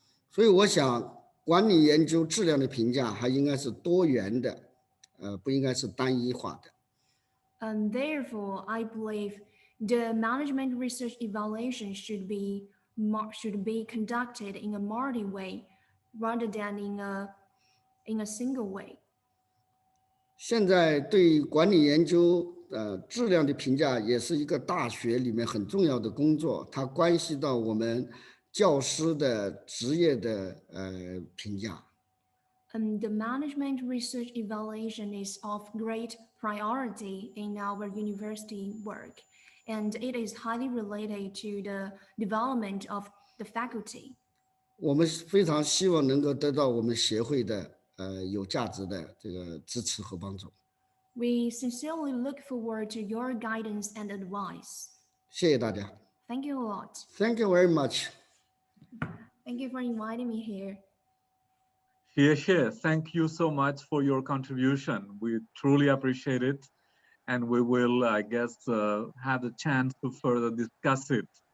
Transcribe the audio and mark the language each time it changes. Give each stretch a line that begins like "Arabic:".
Chinese: 所以我想，管理研究质量的评价还应该是多元的，不应该是单一化的。
English: And therefore, I believe the management research evaluation should be conducted in a multi way rather than in a single way.
Chinese: 现在对管理研究质量的评价也是一个大学里面很重要的工作，它关系到我们教师的职业的评价。
English: The management research evaluation is of great priority in our university work, and it is highly related to the development of the faculty.
Chinese: 我们非常希望能够得到我们协会的有价值的这个支持和帮助。
English: We sincerely look forward to your guidance and advice.
Chinese: 谢谢大家。
English: Thank you a lot. Thank you very much. Thank you for inviting me here. Xie, thank you so much for your contribution. We truly appreciate it. And we will, I guess, have the chance to further discuss it.